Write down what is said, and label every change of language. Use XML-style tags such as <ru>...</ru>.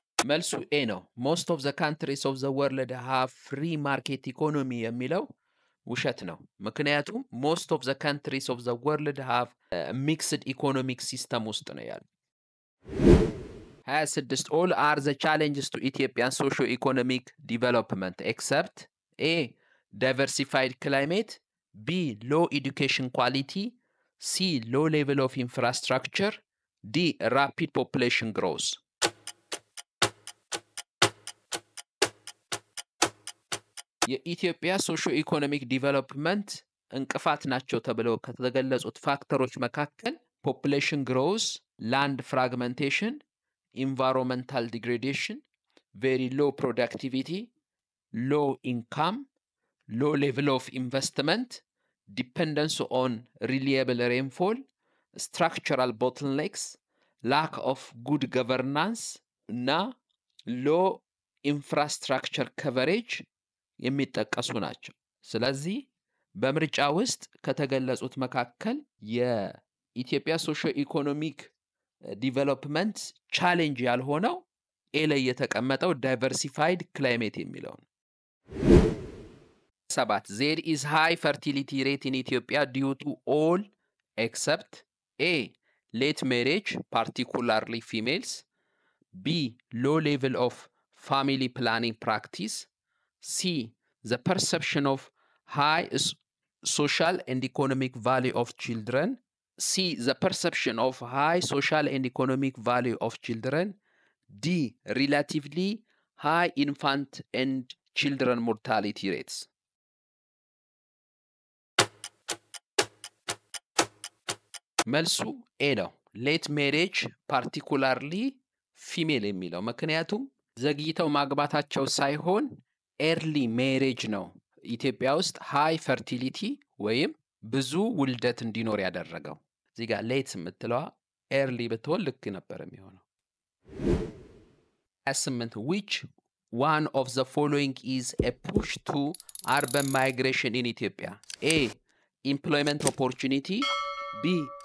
<am>መልሱ ኤ ነው።</am> <en>most of the countries of the world have free market economy</en> <am>የሚለው ውሸት ነው። ምክንያቱም</am> <en>most of the countries of the world have mixed economic system</en> <am>ውስጥ ነው ያለው።</am> <en>26 all are the challenges to Ethiopian socio-economic development except A. diversified climate, B. low education quality, C. low level of infrastructure, D. rapid population growth.</en> <am>የኢትዮጵያ</am> <en>ሶሾ ኢኮኖሚክ ዲቨሎፕመንት</en> <am>እንቅፋት ናቸው ተብለው ከተገለጹት ፋክተሮች መካከል</am> <en>ፖፑሌሽን ግሮዝ፣ ላንድ ፍራግመንቴሽን፣ ኢንቫይሮንመንታል ዲግሬዴሽን፣ ቬሪ ሎ ፕሮዳክቲቪቲ፣ ሎ ኢንካም፣ low level of investment, dependence on reliable rainfall, structural bottlenecks, lack of good governance</en> <am>እና</am> <en>low infrastructure coverage</en> <am>የሚጠቀሱ ናቸው። ስለዚህ በምርጫ ውስጥ ከተገለጹት መካከል የኢትዮጵያ</am> <en>ሶሾ ኢኮኖሚክ ዲቨሎፕመንት ቻሌንጅ</en> <am>ያልሆነው ኤ ላይ የተቀመጠው</am> <en>ዳይቨርሲፋይድ ክላይሜት</en> <am>የሚለው ነው።</am> <en>7 there is high fertility rate in Ethiopia due to all except A. late marriage, particularly females, B. low level of family planning practice, C. the perception of high social and economic value of children, C. the perception of high social and economic value of children, D. relatively high infant and children mortality rates.</en> <am>መልሱ ኤ ነው። ሌት ሜሬጅ ፓርቲኩላርሊ ፊሜል የሚለው ምክንያቱም ዘግይተው ማግባታቸው ሳይሆን ኤርሊ ሜሬጅ ነው ኢትዮጵያ ውስጥ ሃይ ፈርቲሊቲ ወይም ብዙ ውልደት እንዲኖር ያደረገው። እዚህ ጋር ሌት የምትለዋ ኤርሊ ብትሆን ልክ ነበር የሚሆነው። 28</am> <en>which one of the following is a push to urban migration in Ethiopia? A. employment opportunity, B.</en>